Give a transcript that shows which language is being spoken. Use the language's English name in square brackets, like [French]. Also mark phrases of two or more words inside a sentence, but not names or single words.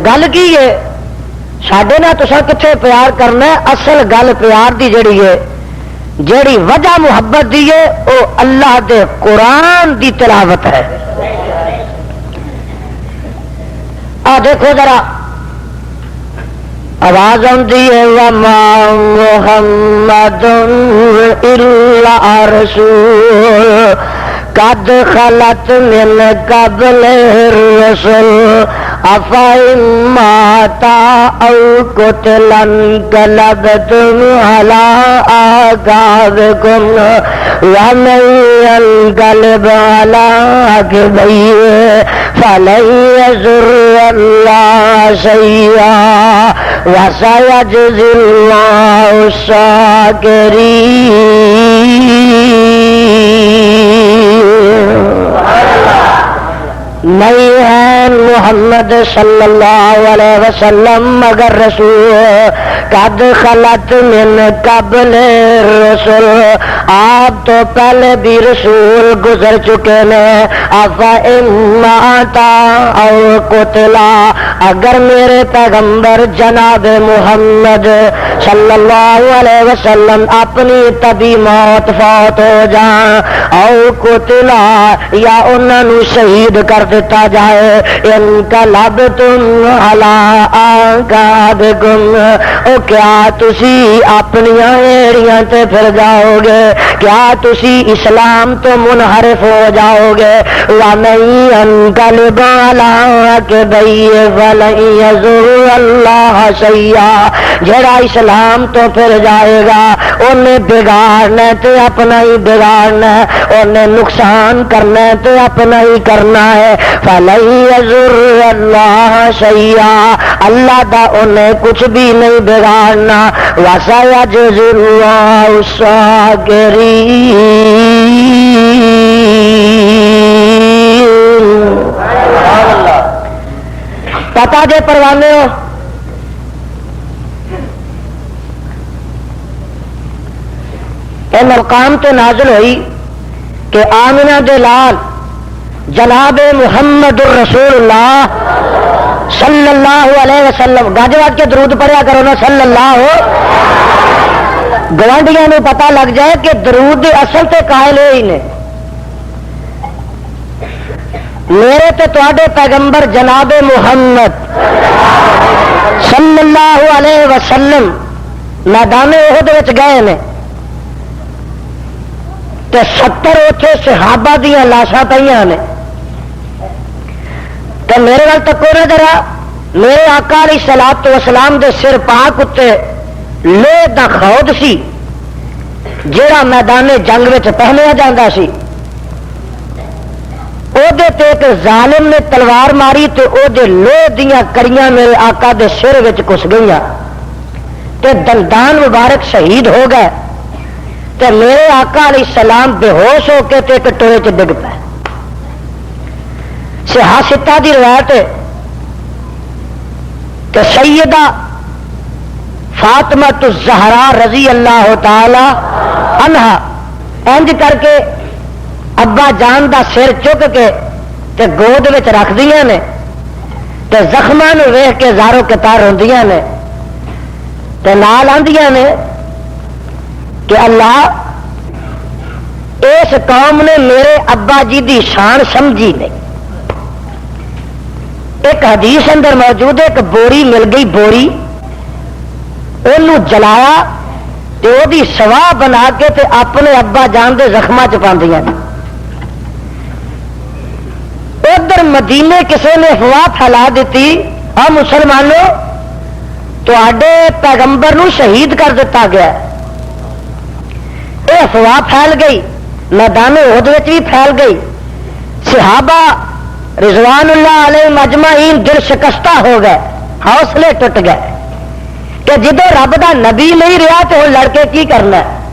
[Punjabi] گل کی ہے ساڈے نال تساں کتھے پیار کرنا ہے؟ اصل گل پیار دی جڑی ہے، جڑی وجہ محبت دی ہے، وہ اللہ دے قرآن دی تلاوت ہے۔ [Urdu] آ دیکھو ذرا آواز آتی ہے [Arabic] وما محمد الا رسول قد خلت من قبل الرسل افإن مات او قتل انقلبتم على اعقابكم ومن ينقلب على عقبيه فلن يضر الله شيئا وسيجزي الله الشاكرين۔ [Urdu] نہیں ہے [Arabic] محمد صلی اللہ علیہ وسلم مگر رسول قد خلت من قبل الرسل، [Urdu] آپ تو پہلے بھی رسول گزر چکے ہیں۔ [Arabic] افإن مات او قتلا، [Punjabi] اگر میرے پیغمبر جناب محمد [Arabic] صلی اللہ علیہ وسلم [Punjabi] اپنی طبی موت فوت ہو جائیں، [Arabic] او قتلا [Punjabi] یا انہوں نے شہید کر دیتا جائے، [Arabic] انقلبتم علی اعقابکم، [Punjabi] او کیا تسی اپنی ایڑیاں تے پھر جاؤ گے؟ کیا تسی اسلام تو منحرف ہو جاؤ گے؟ [Arabic] وَمَن يَنقَلِبْ عَلَىٰ عَقِبَيْهِ فَلَن يَضُرَّ اللَّهَ شَيْئًا، [Punjabi] جڑا اسلام تو پھر جائے گا انہیں بگاڑنا تے اپنا ہی بگاڑنا ہے، انہیں نقصان کرنا تے اپنا ہی کرنا ہے۔ [Arabic] فَلَن يَضُرَّ اللَّهَ شَيْئًا، [Punjabi] اللہ دا انہیں کچھ بھی نہیں بگاڑنا۔ [Arabic] وَسَيَجْزِي اللَّهُ الشَّاكِرِينَ۔ [Punjabi] پتا جے پروانے ہو اے مقام تو نازل ہوئی کہ آمنہ دے لال جناب محمد الرسول اللہ [Arabic] صلی اللہ علیہ وسلم، [Punjabi] گج وج کے درود پڑھیا کرو نا [Arabic] صلی اللہ، [Punjabi] گوانڈیاں نو پتہ لگ جائے کہ درود دی اصل تے قائل ہی نے۔ میرے تے تواڈے پیغمبر جناب محمد [Arabic] صلی اللہ علیہ وسلم [Punjabi] میدان احد وچ گئے نے تے 70 اتنے صحابہ دیاں لاشاں پئیاں نے، تے میرے وال تکو نہ ذرا، میرے آقا [Arabic] علیہ الصلوۃ والسلام [Punjabi] دے سر پاک اتے لوہے دا خود سی جیڑا میدان جنگ وچ پہنیا جاندا سی، او دے تے ایک ظالم نے تلوار ماری تے او دے لوہے دیاں کڑیاں میرے آقا دے سر وچ گھس گئیاں تے دندان مبارک شہید ہو گئے، تے میرے آقا [Arabic] علیہ السلام [Punjabi] بے ہوش ہو کے تے ایک ٹوئے چ ڈگ پے۔ صحاح دی روایت ہے کہ سیدہ فاطمہ الزہرا [Arabic] رضی اللہ تعالی عنہا [Punjabi] انج کر کے ابا جان دا سر چک کے تے گود وچ رکھ دیاں نے تے زخماں نو ویکھ کے زارو کتار ہوندیاں نے تے نال آندیاں نے کہ اللہ اس قوم نے میرے ابا جی دی شان سمجھی نہیں۔ ایک حدیث اندر موجود ہے، ایک بوری مل گئی، بوری انہوں جلایا تے او دی سواہ بنا کے تے اپنے ابا جان دے زخماں چ پاندیاں نے۔ اگر مدینے کسی نے افواہ پھیلا دیتی اور مسلمانوں تو آڈے پیغمبر نو شہید کر دیتا گیا، یہ افواہ پھیل گئی، میدان احد وچ بھی پھیل گئی، صحابہ [Arabic] رضوان اللہ علیہ مجمعین [Punjabi] دل شکستہ ہو گئے، حوصلے ٹوٹ گئے کہ جدو رب دا نبی نہیں رہا تو وہ لڑکے کی کرنا ہے،